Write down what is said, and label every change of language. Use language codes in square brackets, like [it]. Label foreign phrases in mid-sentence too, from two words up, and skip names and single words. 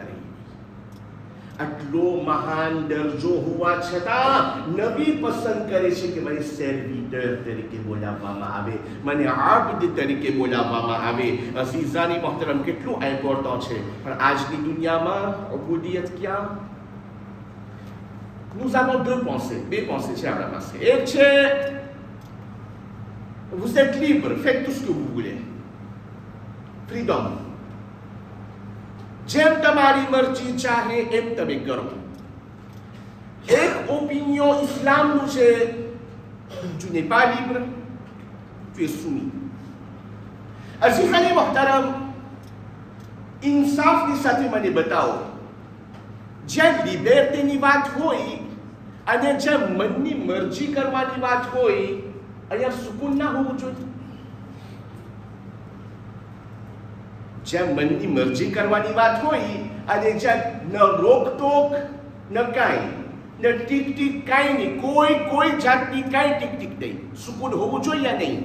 [gu] આટલો મહાન દરજ્જો હોવા છતાં નબી પસંદ કરે છે કે મને સર્વિટર તરીકે બોલાવવામાં આવે, મને આબદ તરીકે બોલાવવામાં આવે. [ur] عزیزانِ محترم, [gu] કેટલું ઇમ્પોર્ટન્ટ છે. પણ આજની દુનિયામાં ઉબુદિયત ક્યાં? [fr] Nous avons deux pensées chez Abraham. Une c'est vous êtes libre, faites tout ce que vous voulez. Freedom. [gu] જેમ તમારી મરજી ચાહે એમ તમે કરો. એક ઓપિનિયન ઇસ્લામનું છે, [fr] tu n'es pas libre, tu es soumis. [ur] عزیزانِ محترم, [gu] ઇન્સાફની સાથે મને બતાવો, જ્યાં લિબર્ટીની વાત હોય અને જ્યાં મનની મરજી કરવાની વાત હોય, અહીંયા સુકૂન ના હોવું જોઈએ. જ્યાં મનની મરજી કરવાની વાત હોય અને જ્યાં ન રોકટોક ન કાંઈ, ન ટીક ટીક કાંઈ નહીં, કોઈ જાતની કાંઈ ટીક ટીક નહીં, સુકૂન હોવું જોઈએ નહીં.